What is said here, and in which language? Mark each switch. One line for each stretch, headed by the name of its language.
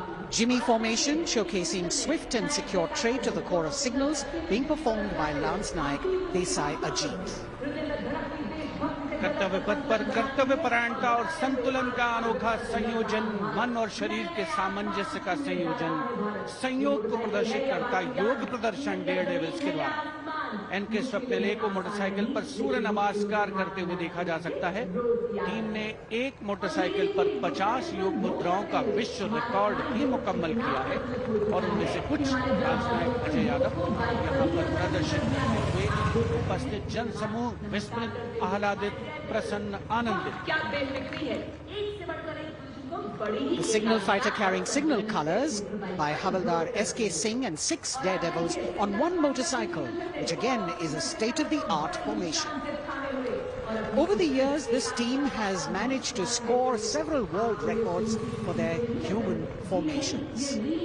English: Jimmy formation showcasing swift and secure trade to the Corps of Signals being performed by Lance Naik Desai Ajit.
Hindi: कर्तव्य पथ पर कर्तव्य परायणता और संतुलन का अनोखा संयोजन, मन और शरीर के सामंजस्य का संयोजन, संयोग को प्रदर्शित करता योग प्रदर्शन डेयरडेविल्स के द्वारा। एनके स्वप्निले को मोटरसाइकिल पर सूर्य नमस्कार करते हुए देखा जा सकता है। टीम ने एक मोटरसाइकिल पर 50 योग मुद्राओं का विश्व रिकॉर्ड भी मुकम्मल किया है और उनमें से कुछ राजनायक अजय यादव यहाँ पर प्रदर्शित करते हुए उपस्थित जन समूह विस्मृत, आह्लादित, प्रसन्न, आनंदित।
English: The signal fighter carrying signal colors by Havaldar S.K. Singh and 6 daredevils on one motorcycle, which again is a state-of-the-art formation. Over the years, this team has managed to score several world records for their human formations.